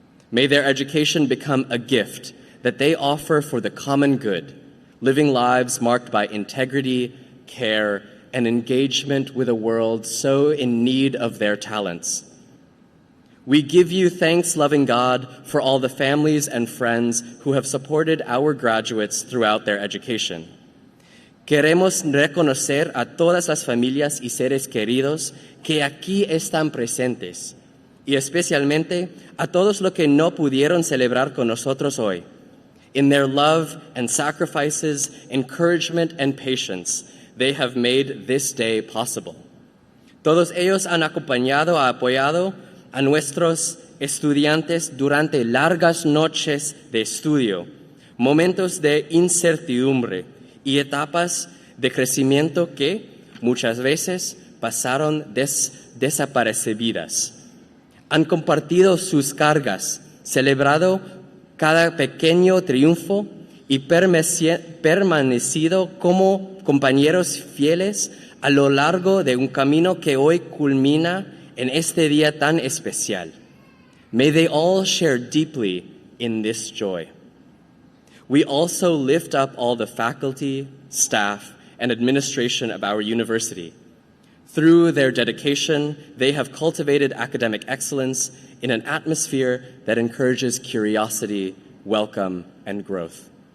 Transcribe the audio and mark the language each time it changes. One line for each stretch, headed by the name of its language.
English: May their education become a gift that they offer for the common good, living lives marked by integrity, care, and engagement with a world so in need of their talents. We give you thanks, loving God, for all the families and friends who have supported our graduates throughout their education.
Spanish: Queremos reconocer a todas las familias y seres queridos que aquí están presentes, y especialmente a todos los que no pudieron celebrar con nosotros hoy.
English: In their love and sacrifices, encouragement and patience, they have made this day possible.
Spanish: Todos ellos han apoyado a nuestros estudiantes durante largas noches de estudio, momentos de incertidumbre y etapas de crecimiento que muchas veces pasaron desapercibidas. Han compartido sus cargas, celebrado cada pequeño triunfo y permanecido como compañeros fieles a lo largo de un camino que hoy culmina en este día tan especial.
English: May they all share deeply in this joy. We also lift up all the faculty, staff, and administration of our university. Through their dedication, they have cultivated academic excellence in an atmosphere that encourages curiosity, welcome, and growth.